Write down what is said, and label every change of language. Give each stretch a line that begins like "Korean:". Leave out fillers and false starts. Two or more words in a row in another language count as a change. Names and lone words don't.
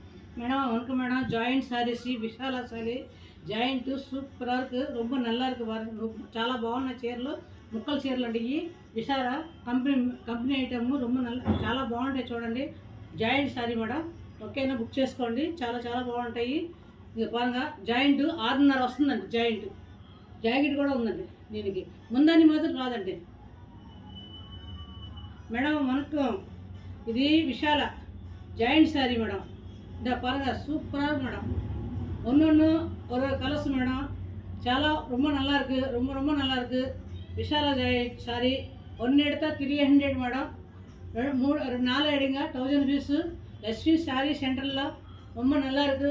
Tamil: மேடம் வணக்கம் மேடம்.
English: joint sarees
Tamil: விஷாலா
English: saree joint super
Tamil: ரொம்ப நல்லா இருக்கு பாருங்க.
Telugu: చాలా బాగున్న చీరలు ముక్కల చీరలు అండి. ఈ విశాల కంపెనీ ఐటమ్ చాలా బాగుంటాయి చూడండి.
English: joint saree madam,
Telugu: ఓకేనా? బుక్ చేసుకోండి. చాలా బాగుంటాయి. ఇది పారంగా జాయింట్ 6:30 వస్తుందండి. జాకెట్ కూడా ఉందండి. దీనికి ముందని మాత్రం రాదండి మేడం. వణకం. ఇది విశాల
English: joint saree madam.
Tamil: இந்த பாருங்க சூப்பராக இருக்கு மேடம். ஒன்று ஒரு
English: colors madam.
Tamil: ரொம்ப நல்லா இருக்கு. ரொம்ப நல்லா இருக்கு. விஷாலா சாரி ஒன்று எடுத்தால் 300 மேடம். 4 எடுங்க 1000 பீஸு. லட்சுமி சாரி சென்டரில் ரொம்ப நல்லா இருக்குது.